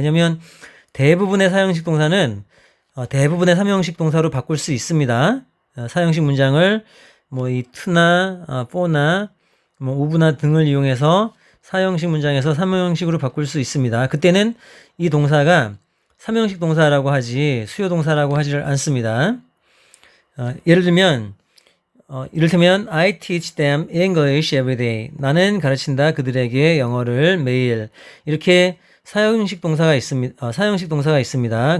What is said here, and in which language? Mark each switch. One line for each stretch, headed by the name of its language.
Korean: 왜냐면 대부분의 사형식 동사는 대부분의 삼형식 동사로 바꿀 수 있습니다. 사형식 문장을 뭐 이 to나 for나 뭐 of나 등을 이용해서 사형식 문장에서 삼형식으로 바꿀 수 있습니다. 그때는 이 동사가 삼형식 동사라고 하지 수요 동사라고 하지 않습니다. 예를 들면 이를테면
English: I teach them English every day.
Korean: 나는 가르친다 그들에게 영어를 매일. 이렇게 사형식 동사가 있습니다.